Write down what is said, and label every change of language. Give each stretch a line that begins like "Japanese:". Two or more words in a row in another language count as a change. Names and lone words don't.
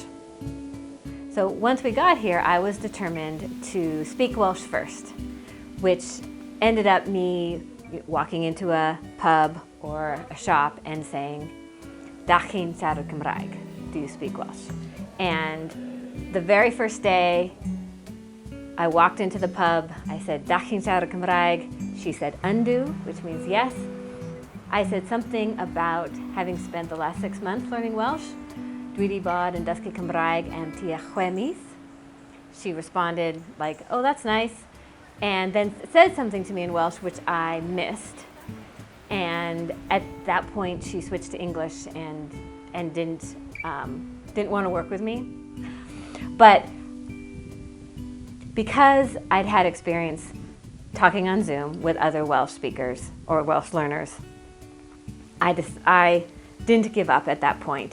English: So once we got here, I was determined to speak Welsh first, which ended up me walking into a pub or a shop and saying,
Welsh: "Dach chi'n siarad Cymraeg?
English: Do you speak Welsh?" And the very first day I walked into the pub, I said,
Welsh: "Dach chi'n siarad Cymraeg?"
English: She said, "Yndw," which means yes. I said something about having spent the last 6 months learning Welsh.
Welsh: Dwi wedi bod yn dysgu Cymraeg am tua 6 mis.
English: She responded like, "Oh, that's nice." And then said something to me in Welsh, which I missed. And at that point, she switched to English and didn't want to work with me. But because I'd had experience talking on Zoom with other Welsh speakers or Welsh learners, I didn't give up at that point.